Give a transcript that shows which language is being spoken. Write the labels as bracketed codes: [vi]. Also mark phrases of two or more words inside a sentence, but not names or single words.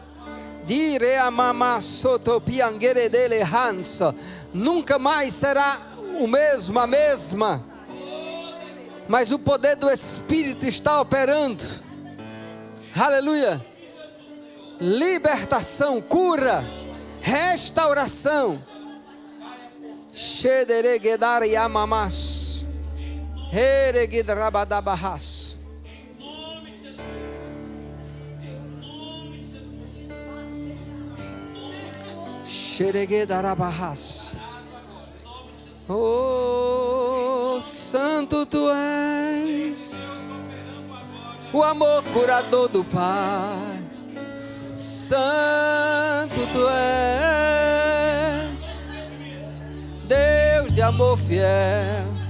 [pt] Nunca mais será o mesmo, a mesma. Mas o poder do Espírito está operando. Aleluia. Libertação, cura, restauração. Shederegedar yamamas. Heregedrabadabahas. Xereguedarabahas. Oh, Santo tu és, o amor curador do Pai. Santo tu és, Deus de amor fiel.